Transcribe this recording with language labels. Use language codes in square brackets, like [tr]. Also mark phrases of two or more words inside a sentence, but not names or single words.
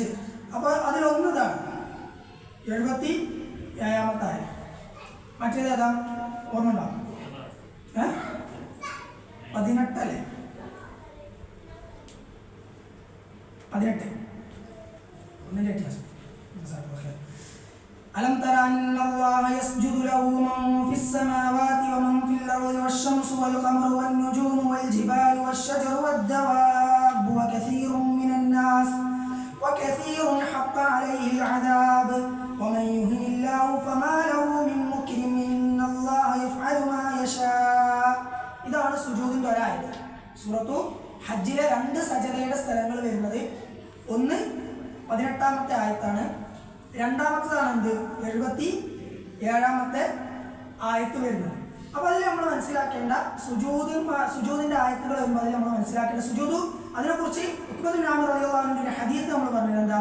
[ml] അപ്പോൾ അതിലൊന്നതാണ് 77-ാമത്തെ ആയ. മറ്റേത് ഏതാ ഓർമ്മ ഉണ്ടോ? 18 അല്ലേ? 18 ഒന്നിൻ്റെ വ്യത്യാസം. [ar] ألم تر أن الله يسجد له من في السماوات ومن في الأرض والشمس والقمر والنجوم والجبال والشجر والدواب وكثير حق عليه العذاب ومن يهن الله فما له من مكرم إن الله يفعل ما يشاء. [ml] ഇതാണ് സുജൂദിന്റെ ഒരായത്ത്. സൂറത്തു ഹജ്ജിലെ 2 സജദയുടെ സ്ഥലങ്ങൾ വരുന്നത്. ഒന്ന് 18-ാമത്തെ ആയത്താണ്, രണ്ടാമത്തേതാണ് എന്ത് 77-ാമത്തെ ആയത്ത് വരുന്നത്. അപ്പോൾ അതിൽ നമ്മൾ മനസ്സിലാക്കേണ്ട സുജൂദിന്റെ ആയത്തുകൾ വരുമ്പോൾ അതിൽ നമ്മൾ മനസ്സിലാക്കേണ്ട സുജൂദ്, അതിനെക്കുറിച്ച് ഉഖ്ബത്തുൽ ആമിർ റളിയല്ലാഹു അൻഹുവിന്റെ ഹദീസ് നമ്മൾ പറഞ്ഞത് എന്താ?